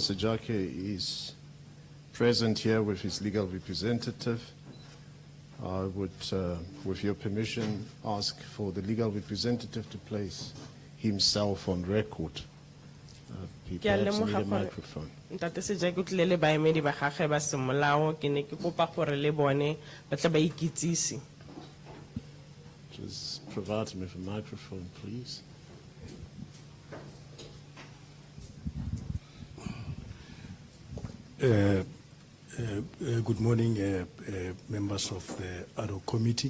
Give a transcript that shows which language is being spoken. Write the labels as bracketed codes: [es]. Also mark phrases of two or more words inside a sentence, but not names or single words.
[en] 𝐬𝐻𝐿𝐫𝐤𝐿 is present here with his legal representative. I would, with your permission, ask for the legal representative to place himself on record. He perhaps need a microphone. [tn] Ntate 𝐬𝐻𝐿𝐫𝐤𝐿 le le baemedi ba gagwe ba semolao ke ne ke kopa gore le bone ba tla ba ikitsise. [en] Just provide him with a microphone, please. Good morning, members of the Ad Hoc Committee.